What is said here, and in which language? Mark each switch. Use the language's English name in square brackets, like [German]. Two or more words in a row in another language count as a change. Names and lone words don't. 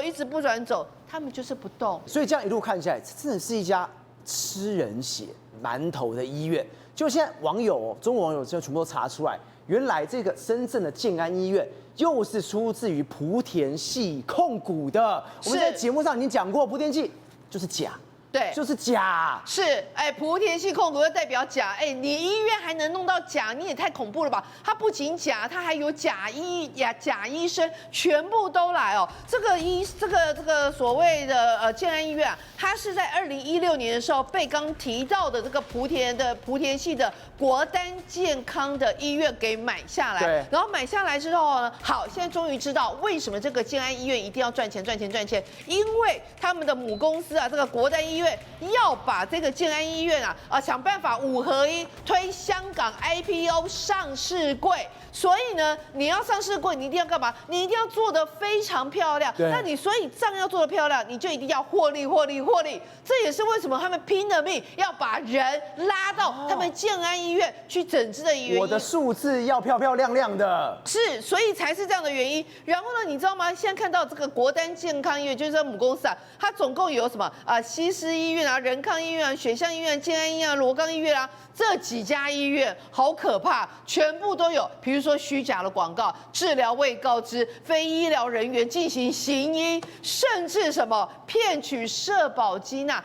[Chinese] 一直不轉走，他們就是不動。所以這樣一路看下來，這真的是一家吃人血饅頭的醫院。就現在中國網友就全部都查出来，原來這個深圳的建安醫院又是出自於莆田系控股的。我們在節目上已經講過，莆田系就是假。對，就是假，是，莆田系控股就代表假，你醫院還能弄到假，你也太恐怖了吧？它不僅假，它還有假醫生，全部都來哦。這個所謂的建安醫院啊，它是在2016年的時候被剛提到的這個莆田系的國丹健康的醫院給買下來，對，然後買下來之後呢，好，現在終於知道為什麼這個建安醫院一定要賺錢，因為他們的母公司啊，這個國丹醫院要把這個建安醫院想辦法5合1推香港 IPO 上市櫃，所以呢，你要上市櫃，你一定要幹嘛？你一定要做得非常漂亮。那你所以賬要做得漂亮，你就一定要獲利。這也是為什麼他們拼了命要把人拉到他們建安醫院去整治的原因。我的數字要漂漂亮亮的，是，所以才是這樣的原因。然後呢，你知道嗎？現在看到這個國丹健康醫院，就是這母公司啊，它總共有什麼西施醫院啊、仁康醫院啊、雪象醫院、建安醫院啊、羅崗醫院啊，這幾家醫院好可怕，全部都有，比如說虛假的廣告、治療未告知、非醫療人員進行行醫，甚至什麼騙取社保金吶。